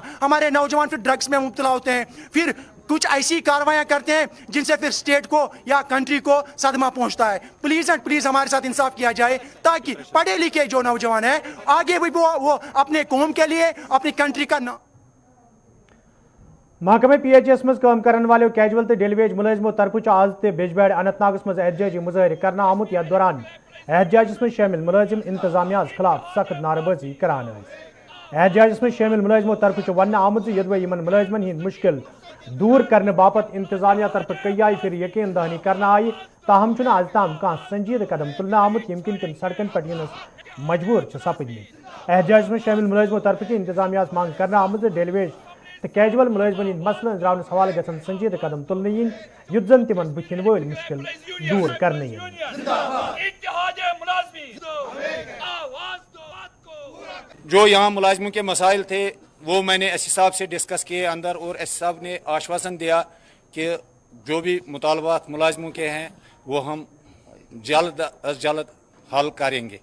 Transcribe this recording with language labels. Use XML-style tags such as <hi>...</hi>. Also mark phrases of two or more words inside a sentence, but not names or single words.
<hi>हमारे नौजवान फिर ड्रग्स में मुब्तला होते हैं, फिर कुछ ऐसी कार्रवाइयां करते हैं जिनसे फिर स्टेट को या कंट्री को सदमा पहुंचता है।</hi> <en>please and please</en> <hi>हमारे साथ इंसाफ किया जाए ताकि पढ़े लिखे जो नौजवान हैं आगे भी वो अपने कौम के लिए, अपनी कंट्री का</hi> <ks>महकमे PHS मज काम करने वाले कैजुअल तो डेलीवेज मुलाजमों तरफ आज ते बिजबैड अनंतनागस मज एहतजाज मुजाहिर करना आमुत। यथ दौरान एहतजाज में शामिल मुलाजिम इंतजामिया खिलाफ सख्त नारबाजी करान। एहतजाज में शामिल मुलाजमों तरफ वन आमुत यदि इन मुलाजमन हंद मुश्किल दूर करने बापत इंतजामिया तरफ कई आई फिर यकीन दहानी करना आई, ताहम आज तम कह संजीद कदम तुलना आमुत यमकिन तम सड़कन पे मजबूर सपदमत। एहतजाज में शामिल मुलाजमों तरफ इंतजामिया मांग करना आमुत डेलीवेज तो कैजुअल मुलाजमन मसलन रावनस हवाले गसन संजीद कदम तुलने इन युत जन तिमन बुथिन वोल मुश्किल दूर करने।</ks> <hi>जो यहाँ मुलाजमों के मसाइल थे वो मैंने एस साहब से डिस्कस किए अंदर, और एस साहब ने आश्वासन दिया कि जो भी मुतालबात मुलाजमों के हैं वो हम जल्द अज जल्द हल करेंगे।</hi>